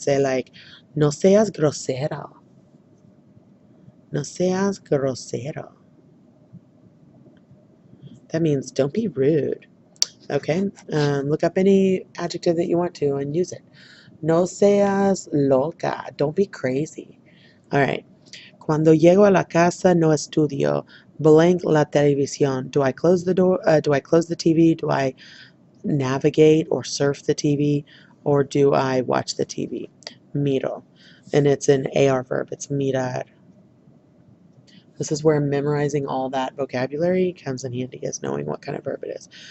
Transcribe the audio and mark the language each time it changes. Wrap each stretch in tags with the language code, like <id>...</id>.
<en>Say like,</en> <es>no seas grosero. No seas grosero.</es> <en>That means don't be rude. Okay? Look up any adjective that you want to and use it.</en> <es>No seas loca.</es> <en>Don't be crazy. All right.</en> <es>Cuando llego a la casa no estudio.</es> <en>Blank</en> <es>la televisión.</es> <en>Do I close the door? Do I close the TV? Do I navigate or surf the TV? Or do I watch the TV? Miro. And it's an AR verb. It's mirar. This is where memorizing all that vocabulary comes in handy, as knowing what kind of verb it is.</en>